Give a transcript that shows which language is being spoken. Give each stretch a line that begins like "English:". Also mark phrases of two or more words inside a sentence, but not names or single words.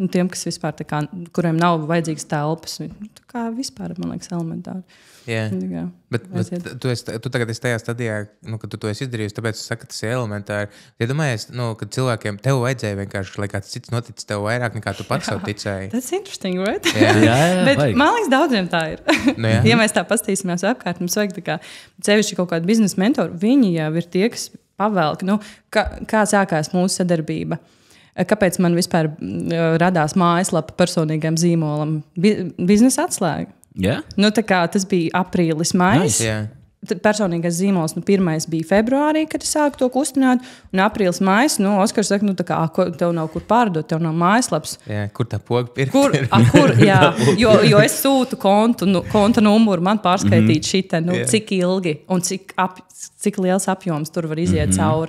Latvian: Tiem, kas vispār kā, kuriem nav vajadzīgas telpas. Tā kā vispār, man liekas, elementāri. Yeah. Bet tu tagad esi tajā stadijā, kad tu to esi izdarījusi, tāpēc es saku, ka tas ir elementāri. Iedomājies, ka cilvēkiem tev vajadzēja vienkārši, lai kāds cits notic tev vairāk, nekā tu pats sev ticēji. Tas ir
English: interesting, right?
Latvian: Jā, bet man liekas, daudziem tā ir. Ja mēs tā pastīsimies apkārt, mums vajag tā kā sevišķi kaut kādu biznesa mentoru, viņi jau ir tie, kas pavelk. Kā sākās mūsu sadarbība? Kāpēc man vispār radās mājaslapa personīgam zīmolam? Biznesa atslēga. Yeah. Tas bija aprīlis, maijs.
English: Nice, yeah.
Latvian: Personīgais zīmols, pirmais bija februārī, kad es sāku to kustināt. Un aprīlis, maijs, Oskars saka, tev nav kur pārdot, tev nav mājaslaps. Yeah, kur tā poga pirkt? Kur, jā, jo es sūtu konta numuru, man pārskaitīt šitā, cik ilgi un cik liels apjoms tur var iziet cauri.